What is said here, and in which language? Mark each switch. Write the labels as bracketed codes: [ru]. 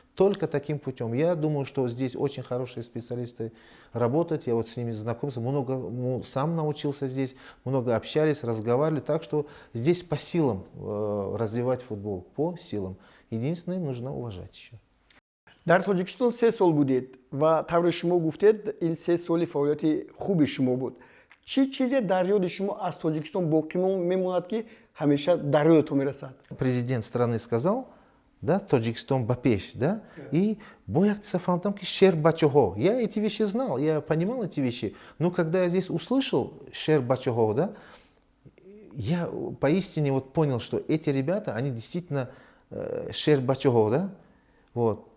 [ru] Только таким путем. Я думаю, что здесь очень хорошие специалисты работают. Я вот с ними знакомился, много сам научился здесь, много общались, разговаривали. Так что здесь по силам развивать футбол, по силам. Единственное, нужно уважать еще. [tg] дар тоҷикистон 3 сол будед ва таври шумо гуфтед ин 3 соли фаъолияти хуби шумо буд. чӣ чизе дар ёди шумо аз тоҷикистон боқӣ мемонад ки ҳамеша дар ёдатон мерасад? [ru] Президент страны сказал, да, Таджикистан [tg] бапеш, [ru] да, и [tg] бояк фантом ки шер бачохо. [ru] Я эти вещи знал, я понимал эти вещи, но когда я здесь услышал шер бачохо, да, я поистине вот понял, что эти ребята, они действительно шер бачохо, да. Вот.